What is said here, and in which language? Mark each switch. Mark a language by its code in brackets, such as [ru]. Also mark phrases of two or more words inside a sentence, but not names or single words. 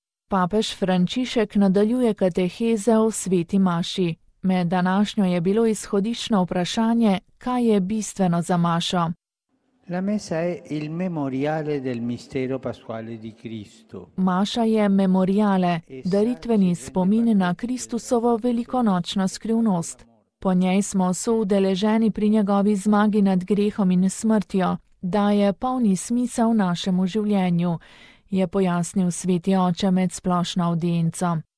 [sl] Papež Frančišek nadaljuje kateheze o sveti maši. Med današnjo je bilo izhodiščno vprašanje, kaj je bistveno za mašo. [it] La messa è il memoriale del mistero pasquale di Cristo. [sl] Maša je memoriale, daritveni spomin na Kristusovo velikonočno skrivnost. Po njej smo soudeleženi pri njegovi zmagi nad grehom in smrtjo, daje polni smisel našemu življenju, je pojasnil sveti oče med splošno avdienco.